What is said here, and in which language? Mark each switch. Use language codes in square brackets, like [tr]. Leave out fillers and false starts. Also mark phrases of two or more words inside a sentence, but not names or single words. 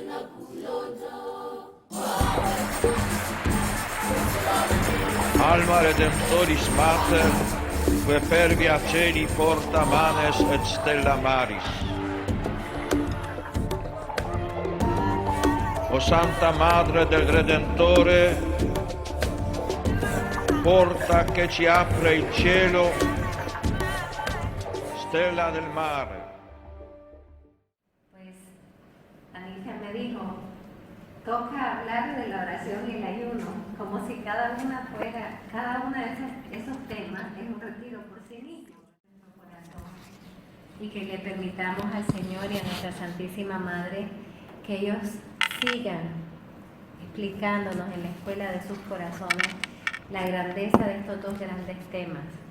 [la] Alma Redemptoris Mater, que per via celi porta manes et stella maris. [it] O Santa Madre del Redentore, porta che ci apre il cielo, stella del mare. [es] Pues Anita me dijo, toca hablar de la oración y el ayuno, como si cada una de esos temas es un retiro por sí mismo en nuestro corazón. Y que le permitamos al Señor y a nuestra Santísima Madre que ellos sigan explicándonos en la escuela de sus corazones la grandeza de estos dos grandes temas.